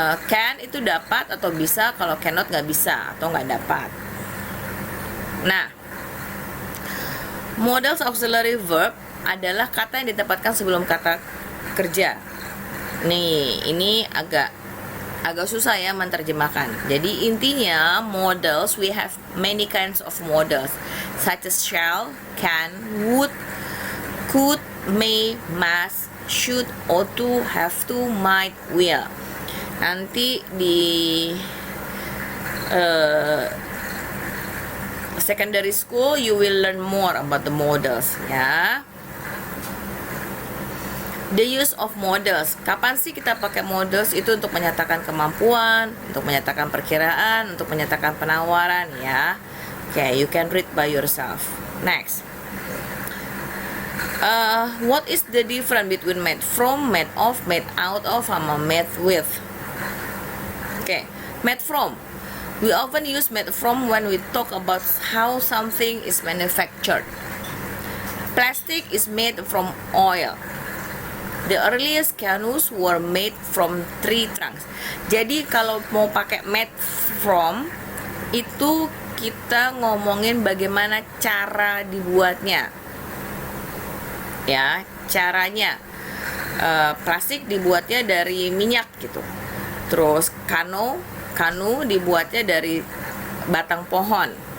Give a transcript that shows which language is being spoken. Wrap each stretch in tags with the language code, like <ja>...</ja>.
<id>Can itu dapat atau bisa, kalau cannot nggak bisa atau nggak dapat. Nah, models auxiliary verb adalah kata yang ditempatkan sebelum kata kerja. Nih, ini agak susah ya menerjemahkan. Jadi intinya</id> <en>models, we have many kinds of models such as shall, can, would, could, may, must, should, ought to, have to, might, will.</en> <id>Nanti di</id> <en>secondary school you will learn more about the models, ya. The use of models.</en> <id>Kapan sih kita pakai models? Itu untuk menyatakan kemampuan, untuk menyatakan perkiraan, untuk menyatakan penawaran, ya.</id> <en>Okay, you can read by yourself. Next. What is the difference between made from, made of, made out of, sama made with? Okay, made from. We often use made from when we talk about how something is manufactured. Plastic is made from oil. The earliest canoes were made from tree trunks.</en> <id>Jadi kalau mau pakai made from, itu kita ngomongin bagaimana cara dibuatnya. Ya, caranya. Plastik dibuatnya dari minyak gitu. Terus kanu dibuatnya dari batang pohon.</id>